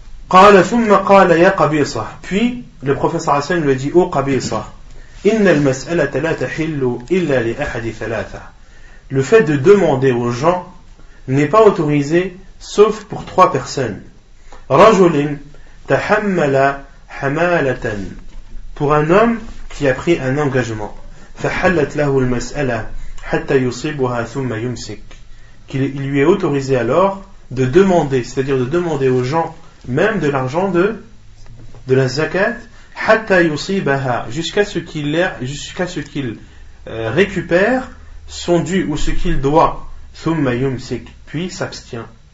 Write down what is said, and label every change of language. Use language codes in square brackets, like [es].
[ar] قال ثم قال يا قبيصة, [fr] puis le prophète sallallahu alayhi wa sallam lui a dit ô Qabisa, [ar] إن المسألة لا تحل إلا لأحد ثلاثة. [fr] Le fait de demander aux gens n'est pas autorisé sauf pour 3 personnes. [ar] رجل تحمل حمالة, [fr] pour un homme qui a pris un engagement. [ar] فحلت له المسألة حتى يصيبها ثم يمسك. [fr] Qu'il lui est autorisé alors de demander, c'est-à-dire de demander aux gens même de l'argent de la zakat, [ar] حتى يصيبها, [fr] jusqu'à ce qu'il récupère sont dus ou ce qu'il doit, [ar] thumma yumsik, [fr] puis s'abstient.